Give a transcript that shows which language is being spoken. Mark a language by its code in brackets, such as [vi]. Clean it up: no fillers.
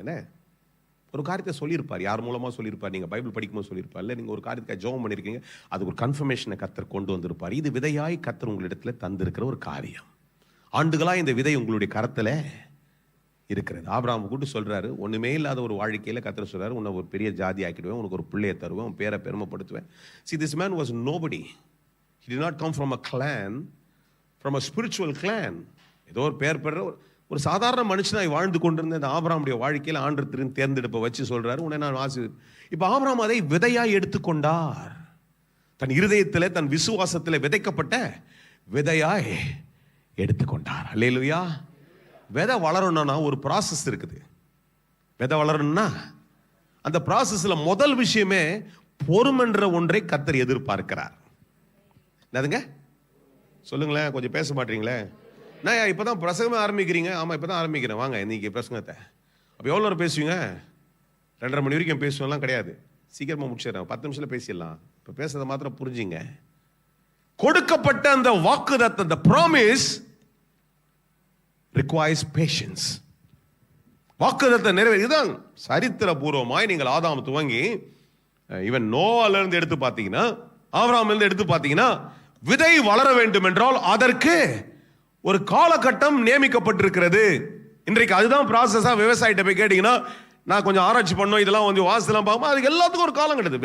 [ta] என்ன ஒரு காரியத்தை சொல்லியிருப்பார், யார் மூலமா சொல்லியிருப்பார், நீங்க பைபிள் படிக்கும்போது சொல்லியிருப்பார், இல்லை நீங்க ஒரு காரியத்தை ஜெபம் பண்ணியிருக்கீங்க, அது ஒரு கன்ஃபர்மேஷனை கர்த்தர் கொண்டு வந்திருப்பார். இது விதையாய் கர்த்தர் உங்களிடத்துல தந்திருக்கிற ஒரு காரியம். ஆண்டுகளா இந்த விதை உங்களுடைய கரத்துல இருக்கிறது. ஆபிரகாம் கூட்டு சொல்றாரு, ஒண்ணுமே இல்லாத ஒரு வாழ்க்கையில கர்த்தர் சொல்றாரு, உன்னை ஒரு பெரிய ஜாதி ஆக்கிடுவேன், உனக்கு ஒரு பிள்ளையை தருவேன், உன் பேரை பெருமைப்படுத்துவேன். [en] See, this man was nobody. He did not come from a clan, from a spiritual clan. [ta] ஏதோ ஒரு பேர் பெற ஒரு சாதாரண மனுஷனாய் வாழ்ந்து கொண்டிருந்த இந்த ஆபிரகாமுடைய வாழ்க்கையில் ஆண்டவர் தேர்ந்தெடுப்பை வச்சு சொல்றாரு, உன்னை நான் இப்ப ஆபிரகாம் அதை விதையாய் எடுத்துக்கொண்டார். தன் இருதயத்தில் தன் விசுவாசத்தில் விதைக்கப்பட்ட விதையாய் எடுத்துக்கொண்டார். அல்லேலூயா. விதை வளரணும்னா ஒரு ப்ராசஸ் இருக்குது. விதை வளரணும்னா அந்த ப்ராசஸ்ல முதல் விஷயமே பொறுமென்ற ஒன்றை கர்த்தர் எதிர்பார்க்கிறார். என்னதுங்க சொல்லுங்களேன், கொஞ்சம் பேச மாட்டீங்களே. நான் இப்பதான் பிரசங்கமே ஆரம்பிக்கிறீங்க. ஆமா, இப்பதான் ஆரம்பிக்கிறேன், வாங்க இன்னைக்கு பிரசங்கத்தை. அப்போ எவ்வளோ நேரம் பேசுவீங்க? 2:30 மணி வரைக்கும் பேசுவெல்லாம் கிடையாது, சீக்கிரமா முடிச்சிடறேன், 10 நிமிஷத்துல பேசிடலாம். இப்போ பேசுறதை மாத்திரம் புரிஞ்சுங்க. கொடுக்கப்பட்ட அந்த வாக்குத்தத்தம், [en] the promise requires patience. [ta] வாக்குத்தத்தத்தை நிறைவேறிதான் சரித்திரபூர்வமாய் நீங்கள் ஆதாம் துவங்கி இவன் நோவால இருந்து எடுத்து பார்த்தீங்கன்னா, ஆபிரகாம்ல இருந்து எடுத்து பார்த்தீங்கன்னா, விதை வளர வேண்டும் என்றால் அதற்கு ஒரு காலகட்டம் நியமிக்கப்பட்டிருக்கிறது. இன்றைக்கு அதுதான் ப்ராசஸா. விவசாயிட்ட போய் கேட்டீங்கன்னா, நான் கொஞ்சம் ஆராய்ச்சி பண்ணோம், இதெல்லாம் கொஞ்சம் வாசலாம் பார்ப்போம், அதுக்கு எல்லாத்துக்கும் ஒரு காலம் கிடையாது.